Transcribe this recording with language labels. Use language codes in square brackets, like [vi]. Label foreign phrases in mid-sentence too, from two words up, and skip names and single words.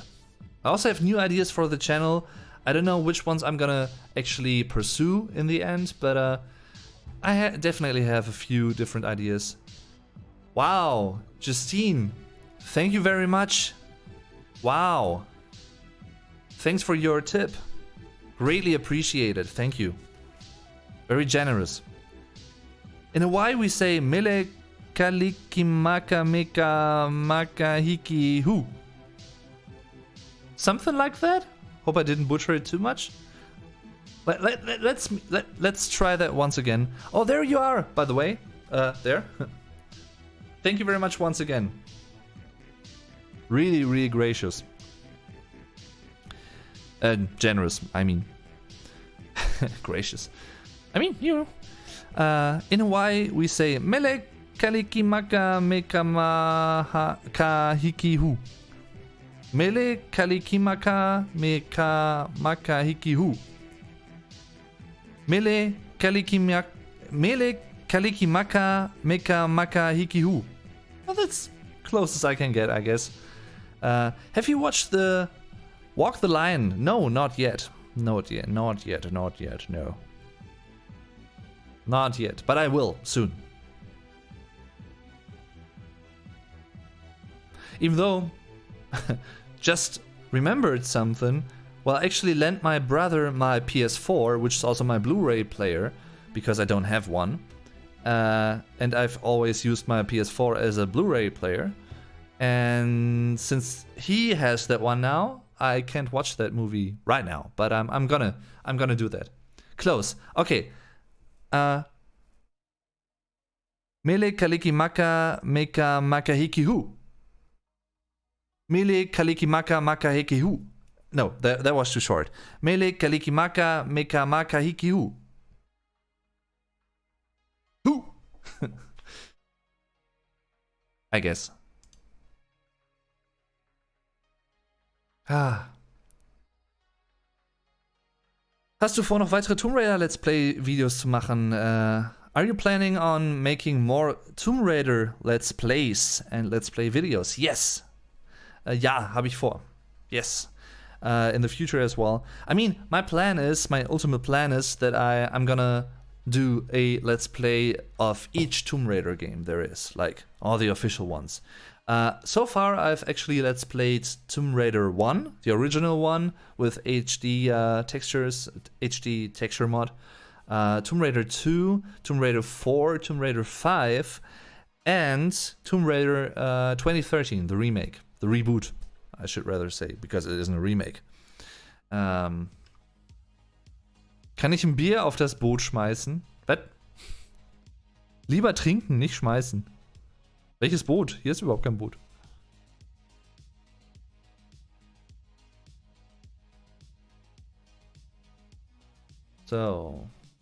[en] I also have new ideas for the channel. I don't know which ones I'm gonna actually pursue in the end, but I definitely have a few different ideas. Wow, Justine, thank you very much. Wow. Thanks for your tip. Greatly appreciated, thank you. Very generous. In Hawaii we say [haw] mele kalikimaka meka makahiki hu. [en] Something like that? Hope I didn't butcher it too much. Let's try that once again. Oh, there you are, by the way. There. Thank you very much once again. Really, really gracious. Generous, I mean. Gracious. I mean, you know. In Hawaii, we say [haw] mele kalikimaka meka kahiki hu. Mele kalikimaka meka makahiki hu. Mele kalikimaka meka makahiki hu. [en] Well, that's close as I can get, I guess. Have you watched the Walk the Line? No, not yet. Not yet, no. Not yet, but I will soon. Even though, just remembered something. Well, I actually lent my brother my PS4, which is also my Blu-ray player, because I don't have one. And I've always used my PS4 as a Blu-ray player. And since he has that one now, I can't watch that movie right now. But I'm gonna do that. Close. Okay. [haw] Mele kalikimaka meka makahiki hu. Mele kalikimaka makahiki hu. [en] No, that was too short. [haw] Mele kalikimaka meka makahiki hu. [en] Hu. I guess. [de] Hast du vor, noch weitere Tomb Raider Let's Play Videos zu machen? [en] Are you planning on making more Tomb Raider Let's Plays and Let's Play videos? Yes. [de] Ja, habe ich vor. [en] Yes. In the future as well. I mean, my ultimate plan is that I'm gonna do a Let's Play of each Tomb Raider game there is, like all the official ones. So far, I've actually Let's Played Tomb Raider 1, the original one, with HD textures, HD texture mod. Tomb Raider 2, Tomb Raider 4, Tomb Raider 5, and Tomb Raider 2013, the remake. The reboot, I should rather say, because it isn't a remake. [de] Kann ich ein Bier auf das Boot schmeißen? Was? Lieber trinken, nicht schmeißen. Welches Boot? Hier ist überhaupt kein Boot. So.